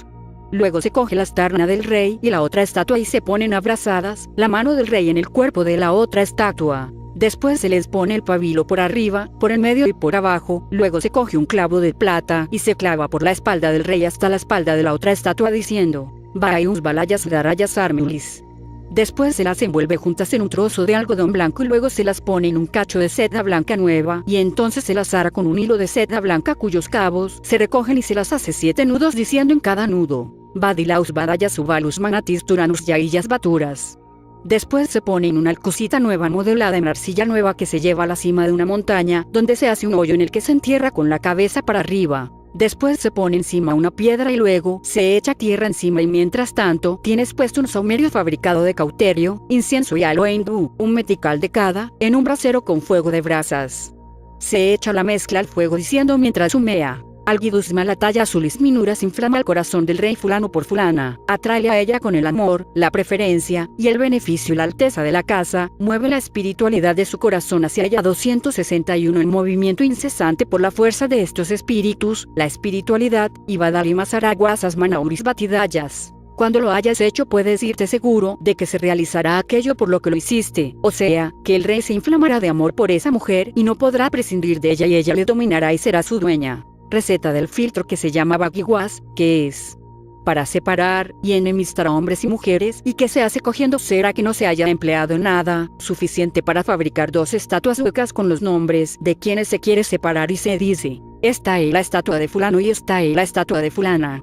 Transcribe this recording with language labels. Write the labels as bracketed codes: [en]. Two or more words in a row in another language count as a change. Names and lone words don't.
[es] Luego se coge la astarna del rey y la otra estatua y se ponen abrazadas, la mano del rey en el cuerpo de la otra estatua. Después se les pone el pabilo por arriba, por el medio y por abajo, luego se coge un clavo de plata y se clava por la espalda del rey hasta la espalda de la otra estatua diciendo: Vaius balayas darayas armulis. Después se las envuelve juntas en un trozo de algodón blanco y luego se las pone en un cacho de seda blanca nueva y entonces se las ata con un hilo de seda blanca cuyos cabos se recogen y se las hace 7 nudos diciendo en cada nudo: Badilaus badayas ubalus manatis turanus yaillas baturas. Después se pone en una alcocita nueva modelada en arcilla nueva que se lleva a la cima de una montaña donde se hace un hoyo en el que se entierra con la cabeza para arriba. Después se pone encima una piedra y luego se echa tierra encima y mientras tanto tienes puesto un saumerio fabricado de cauterio, incienso y aloe hindú, un metical de cada, en un brasero con fuego de brasas. Se echa la mezcla al fuego diciendo mientras humea: Alguidus malataya azulis minuras inflama el corazón del rey fulano por fulana, atráele a ella con el amor, la preferencia, y el beneficio y la alteza de la casa, mueve la espiritualidad de su corazón hacia ella 261 en movimiento incesante por la fuerza de estos espíritus, la espiritualidad, y badalimas araguasas manauris batidayas. Cuando lo hayas hecho puedes irte seguro de que se realizará aquello por lo que lo hiciste, o sea, que el rey se inflamará de amor por esa mujer y no podrá prescindir de ella y ella le dominará y será su dueña. Receta del filtro que se llama Baguiguas, que es para separar y enemistar a hombres y mujeres y que se hace cogiendo cera que no se haya empleado en nada, suficiente para fabricar 2 estatuas huecas con los nombres de quienes se quiere separar y se dice: esta es la estatua de fulano y esta es la estatua de fulana.